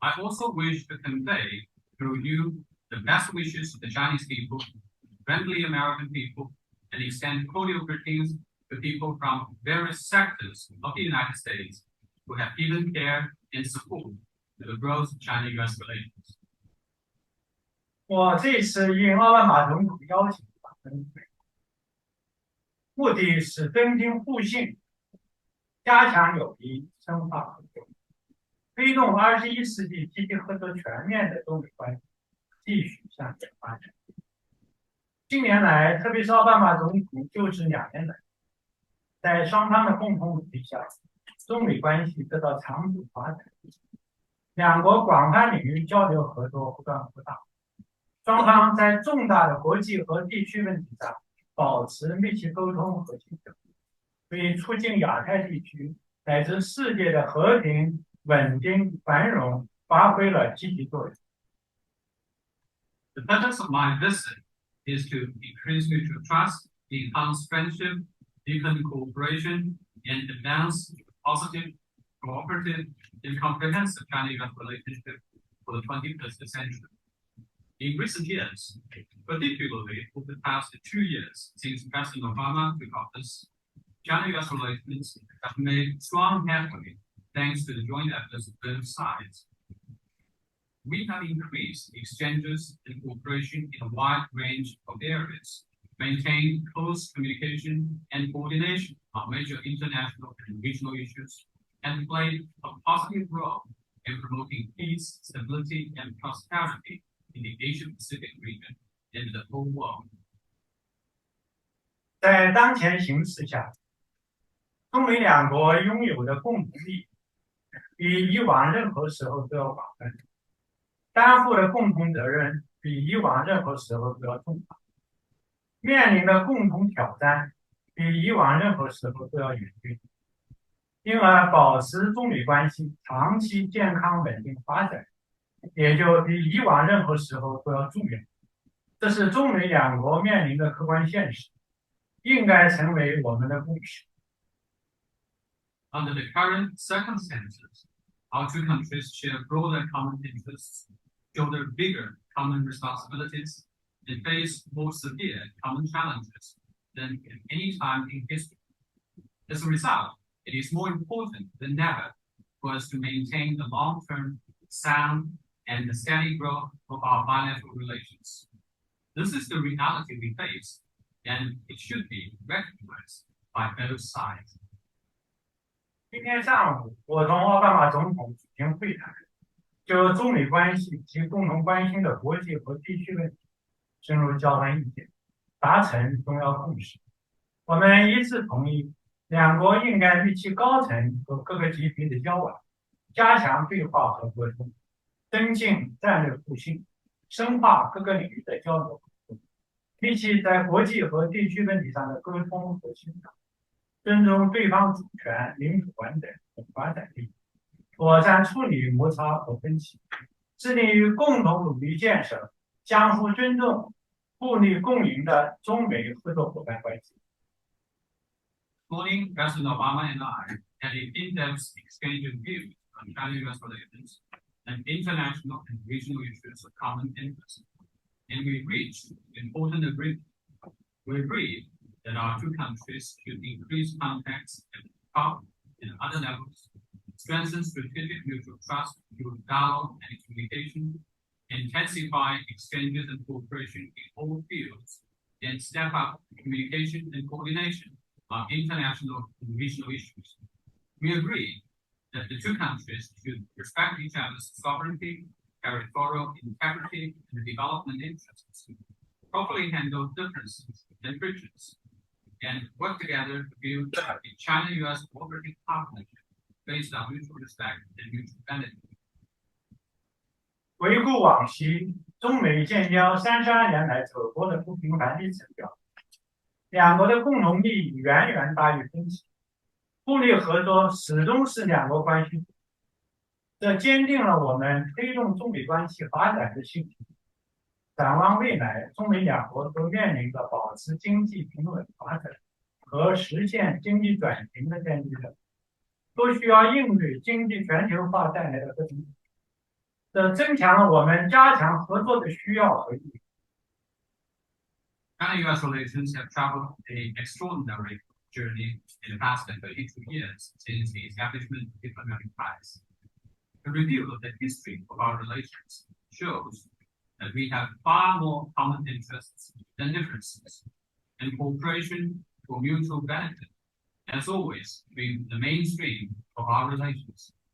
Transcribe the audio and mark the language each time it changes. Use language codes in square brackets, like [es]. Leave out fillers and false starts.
[en] I also wish to convey through you the best wishes of the Chinese people, friendly American people, and extend cordial greetings to people from various sectors of the United States who have given care and support to the growth of China-U.S. relations. [zh] 我这次应奥巴马总统邀请访问美国，目的是增进互信，加强友谊，深化合作，推动21世纪积极合作全面的中美关系继续向前发展。近年来，特别是奥巴马总统就职2年来，在双方的共同努力下，中美关系得到长足发展，两国广泛领域交流合作不断扩大。双方在重大的国际和地区问题上保持密切沟通和协调，为促进亚太地区乃至世界的和平、稳定、繁荣发挥了积极作用。 [en] The purpose of my visit is to increase mutual trust, enhance friendship, deepen cooperation, and advance positive, cooperative, and comprehensive China-U.S. relationship for the 21st century. In recent years, particularly over the past 2 years since President Obama took office, China-U.S. relations have made strong headway thanks to the joint efforts of both sides. We have increased exchanges and cooperation in a wide range of areas, maintained close communication and coordination on major international and regional issues, and played a positive role in promoting peace, stability, and prosperity in the Asia-Pacific region and the whole world. [zh] 在当前形势下，中美两国拥有的共同利益比以往任何时候都要广泛，担负的共同责任比以往任何时候都要重大，面临的共同挑战比以往任何时候都要严峻，因而保持中美关系长期健康稳定发展，也就比以往任何时候都要重要。这是中美两国面临的客观现实，应该成为我们的共识。 [en] Under the current circumstances, our two countries share broader common interests, shoulder bigger common responsibilities, and face more severe common challenges than at any time in history. As a result, it is more important than ever for us to maintain the long-term, sound, and the steady growth of our bilateral relations. This is the reality we face, and it should be recognized by both sides. [zh] 今天上午，我同奥巴马总统举行会谈，就中美关系及共同关心的国际和地区问题深入交换意见，达成重要共识。我们一致同意，两国应该与其高层和各个级别的交往，加强对话和沟通，增进战略互信，深化各个领域的交流合作，提起在国际和地区问题上的沟通和协调，尊重对方主权、领土完整和发展利益，妥善处理摩擦和分歧，致力于共同努力建设相互尊重、互利共赢的中美合作伙伴关系。 [en] This morning, President Obama and I had an in-depth exchange of views on China-US relations and international and regional issues of common interest, and we reached important agreement. We agreed that our two countries should increase contacts at the top and other levels, strengthen strategic mutual trust through dialogue and communication, intensify exchanges and cooperation in all fields, and step up communication and coordination on international and regional issues. We agreed that the two countries should respect each other's sovereignty, territorial integrity, and development interests, properly handle differences and frictions, and work together to build a China-US cooperative partnership based on mutual respect and mutual benefit. [zh] 回顾往昔，中美建交32年来走过的不平凡历程表明，两国的共同利益远远大于分歧，互利合作始终是两国关系，这坚定了我们推动中美关系发展的信心。展望未来，中美两国都面临着保持经济平稳发展和实现经济转型的艰巨任务，都需要应对经济全球化带来的各种。这增强了我们加强合作的需要和意义。 [en] China-US relations have traveled an extraordinary journey in the past 32 years since the establishment of diplomatic ties. A review of the history of our relations shows that we have far more common interests than differences, and cooperation for mutual benefit has always been the mainstream of our relations.